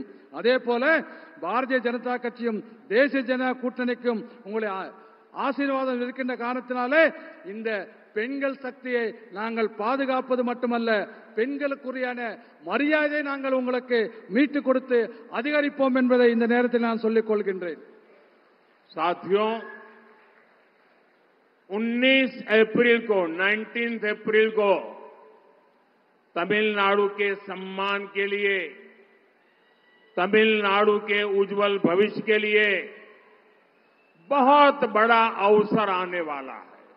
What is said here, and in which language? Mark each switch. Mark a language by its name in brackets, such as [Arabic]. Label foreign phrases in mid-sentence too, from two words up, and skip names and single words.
[Tamil] அதே போல பாரதிய ஜனதா கட்சியும் தேசிய ஜனநாயக கூட்டணிக்கும் உங்களுடைய ஆசீர்வாதம் இருக்கின்ற காரணத்தினாலே இந்த பெண்கள் சக்தியை நாங்கள் பாதுகாப்பது மட்டுமல்ல, பெண்களுக்குரியான மரியாதையை நாங்கள் உங்களுக்கு மீட்டுக் கொடுத்து அதிகரிப்போம் என்பதை இந்த நேரத்தில் நான் சொல்லிக் கொள்கின்றேன். [Hindi] साथियों, 19 अप्रैल को तमिलनाडु के सम्मान के लिए, तमिलनाडु के उज्जवल भविष्य के लिए बहुत बड़ा अवसर आने वाला है।